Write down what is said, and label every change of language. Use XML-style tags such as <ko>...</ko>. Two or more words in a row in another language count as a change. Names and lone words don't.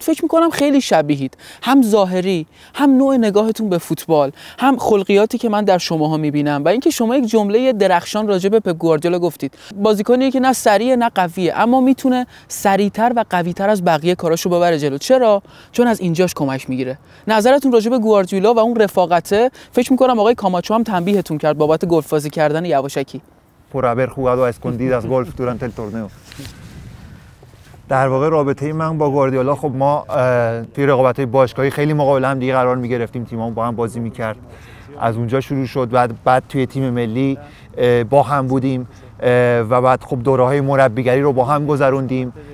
<fa>فکر می‌کنم خیلی شبیهید، هم ظاهری، هم نوع نگاهتون به فوتبال، هم خلقیاتی که من در شماها می‌بینم و اینکه شما یک جمله درخشان راجع به پپ گواردیولا گفتید. بازیکنی که نه سریع نه قویه، اما میتونه سریع‌تر و قوی‌تر از بقیه کاراشو ببره جلو. چرا؟ چون از اینجاش کمک میگیره. نظرتون راجع به گواردیولا و اون رفاقته، فکر می‌کنم آقای کاماچو هم تنبیهتون کرد بابت گلف بازی کردن یواشکی.</fa> <es>por haber jugado a escondidas golf durante el torneo.</es> <fa>در واقع رابطه من با گواردیولا، خب ما توی رقابت‌های باشگاهی خیلی مقابل هم دیگه قرار می‌گرفتیم، تیم‌ها با هم بازی می‌کرد. از اونجا شروع شد، بعد توی تیم ملی با هم بودیم و بعد خب دوره‌های مربیگری رو با هم گذروندیم.</fa>